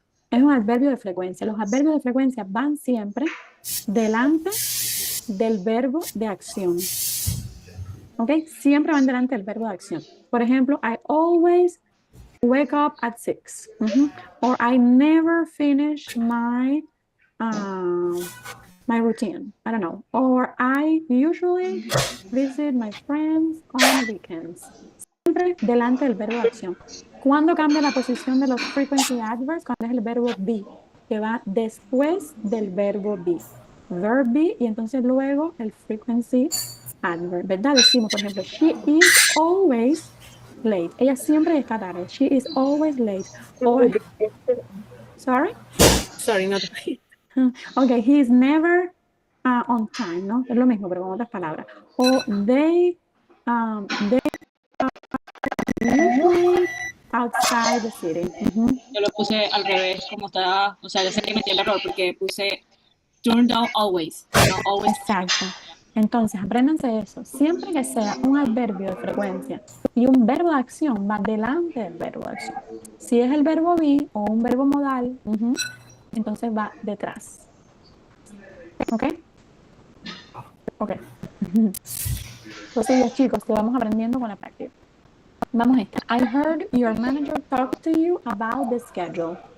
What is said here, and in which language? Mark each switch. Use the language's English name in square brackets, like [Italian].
[Spanish] Es un adverbio de frecuencia. Los adverbios de frecuencia van siempre delante del verbo de acción. ¿Ok? Siempre van delante del verbo de acción. [English] Por ejemplo, I always wake up at 6. Or I never finish my routine. I don't know. Or I usually visit my friends on weekends. [Spanish] Siempre delante del verbo de acción. ¿Cuándo cambia la posición de los frequency adverbs? Cuando es el verbo be, que va después del verbo be. Verb be y entonces luego el frequency adverb, ¿verdad? Decimos, por ejemplo, [English] she is always late. [Spanish] Ella siempre está tarde. [English] She is always late. Or, sorry? Sorry, not Okay, he is never on time, [Spanish] ¿no? Es lo mismo, pero con otras palabras. O [English] they are usually outside the city. [Spanish] Yo lo puse al revés, como estaba, o sea, ya sé que metí el error porque puse [English] turn down always, [Spanish] no [English] always. [Spanish] Exacto. Entonces, apréndanse eso. Siempre que sea un adverbio de frecuencia y un verbo de acción, va delante del verbo de acción. Si es el verbo be o un verbo modal, entonces va detrás. ¿Ok? Ok. Entonces, chicos, que vamos aprendiendo con la práctica. Vamos a esta. [English] I heard your manager talk to you about the schedule.